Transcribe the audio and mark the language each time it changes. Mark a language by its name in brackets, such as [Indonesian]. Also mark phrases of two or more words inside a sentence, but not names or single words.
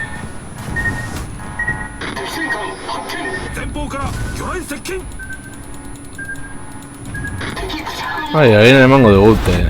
[Japanese] 敵戦艦発見。前方から魚雷接近。 [Spanish] Ay, ahí en el mango de Gute.